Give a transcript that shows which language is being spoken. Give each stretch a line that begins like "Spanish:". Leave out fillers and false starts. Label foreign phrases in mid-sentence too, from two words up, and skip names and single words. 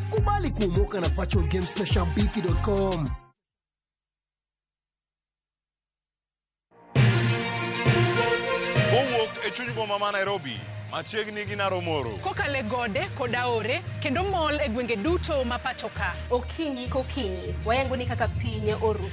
Swahili: Kubali kuomoka na virtual games na Shabiki.com.
Luo (Kenya and Tanzania): Kowuok e chuny boma ma Nairobi, machiegni gi Naromoro. Kokale gode koda ore kendo mol e gwenge duto ma pacho ka. Okinyi kokinyi wayango ni kaka piny oru.